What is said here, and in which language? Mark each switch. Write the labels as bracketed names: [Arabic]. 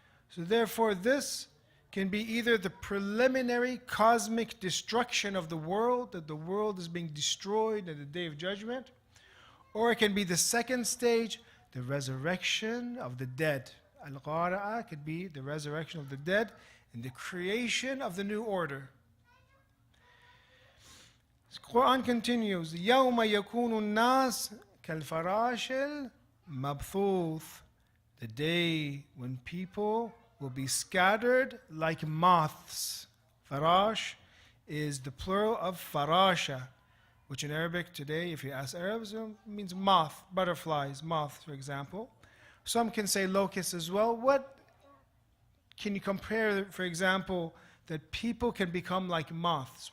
[English] So therefore this can be either the preliminary cosmic destruction of the world, that the world is being destroyed at the Day of Judgment, or it can be the second stage, the resurrection of the dead. Al-qara'a could be the resurrection of the dead and the creation of the new order. The Quran continues, [Arabic] يَوْمَ يَكُونُ النَّاسِ كَالْفَرَاشِ الْمَبْثُوثِ. [English] The day when people will be scattered like moths. Farash is the plural of farasha, which in Arabic today, if you ask Arabs, it means moth, butterflies, moths, for example. Some can say locusts as well. What can you compare, for example, that people can become like moths?